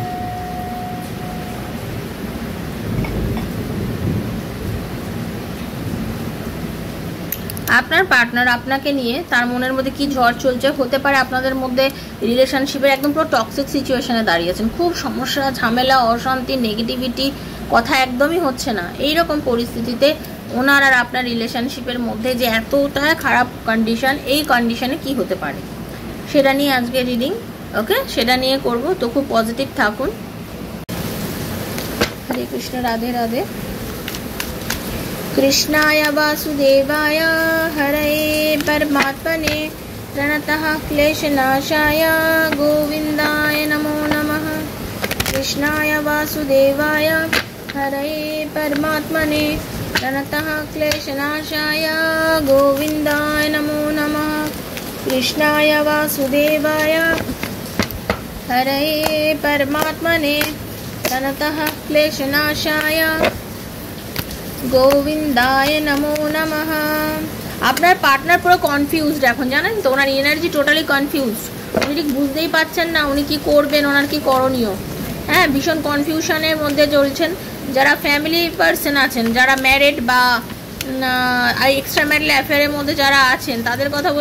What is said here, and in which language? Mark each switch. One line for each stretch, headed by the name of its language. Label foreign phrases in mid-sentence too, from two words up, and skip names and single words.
Bangla: আপনার পার্টনার আপনাকে নিয়ে তার মনের মধ্যে কি ঝড় চলছে, হতে পারে আপনাদের মধ্যে রিলেশনশিপের একদম পুরো
English: toxic situation
Bangla: দাঁড়িয়েছেন, খুব সমস্যা, ঝামেলা, অশান্তি, নেগেটিভিটি, কথা একদমই হচ্ছে না। এই রকম পরিস্থিতিতে ওনার আর আপনার রিলেশনশিপের মধ্যে যে এতটা খারাপ কন্ডিশন, এই কন্ডিশনে কি হতে পারে সেটা নিয়ে আজকে রিডিং। ওকে, সেটা নিয়ে করব, তো খুব পজিটিভ থাকুন। হরে কৃষ্ণ, রাধে রাধে।
Sanskrit: कृष्णाय वासुदेवाय हरये परमात्मने प्रणतः क्लेशनाशाय गोविन्दाय नमो नमः। कृष्णाय वासुदेवाय हरये परमात्मने प्रणतः क्लेशनाशाय गोविन्दाय नमो नमः। कृष्णाय वासुदेवाय हरये परमात्मने प्रणतः क्लेशनाशाय गोविन्दाय नमो नमः।
Bangla: আপনার পার্টনার পুরো কনফিউজড এখন, জানেন তো, ওনার এনার্জি
English: totally confused.
Bangla: উনি ঠিক বুঝতেই পারছেন না উনি কি করবেন, ওনার কি করণীয়। হ্যাঁ, ভীষণ কনফিউশনের মধ্যে চলছেন। যারা
English: family person
Bangla: আছেন, যারা ম্যারিড বা
English: extra marital affair
Bangla: মধ্যে যারা আছেন, তাদের কথা বলো।